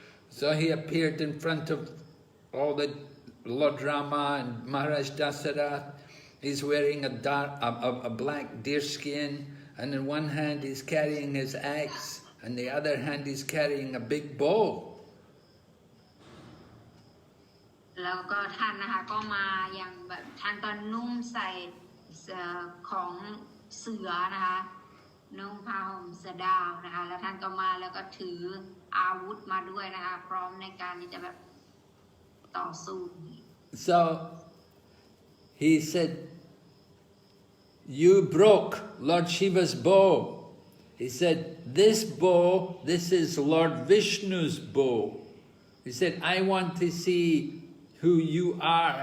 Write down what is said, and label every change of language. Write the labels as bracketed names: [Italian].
[English] So he appeared in front of all the Lord Rama and Maharaja Dasarath. He's wearing a black deerskin, and in one hand he's carrying his axe, and the other hand he's carrying a big bow. [Thai] แล้วก็ท่านนะคะก็มาอย่างแบบท่านก็นุ่งใส่ของเสือนะคะนุ่งผ้าห่มเสือดาวนะคะแล้วท่านก็มาแล้วก็ถืออาวุธมาด้วยนะคะพร้อมในการที่จะแบบต่อสู้ [English] So he said, "You broke Lord Shiva's bow." He said, "This bow, this is Lord Vishnu's bow." He said, "I want to see who you are.